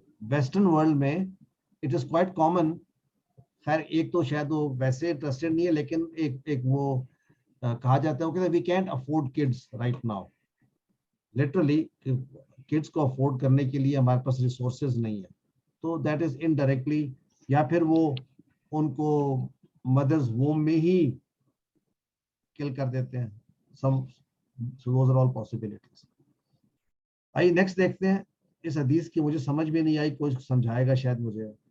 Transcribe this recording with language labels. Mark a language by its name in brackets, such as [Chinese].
[Urdu] Western world میں [English] It is quite common. [Urdu] خیر ایک تو شاید وہ ویسے انٹرسٹڈ نہیں ہے, لیکن ایک وہ کہا جاتا ہے کہ [English] We can't afford kids right now. [Urdu] Literally kids کو افورڈ کرنے کے لیے ہمارے پاس ریسورسز نہیں ہے, تو [English] that is indirectly, [Urdu] یا پھر وہ ان کو مدرز ووم میں ہی کل کر دیتے ہیں. [English] those are all possibilities. [Urdu] آئیے نیکسٹ دیکھتے ہیں. اس حدیث کی مجھے سمجھ میں نہیں آئی, کوئی سمجھائے گا شاید مجھے.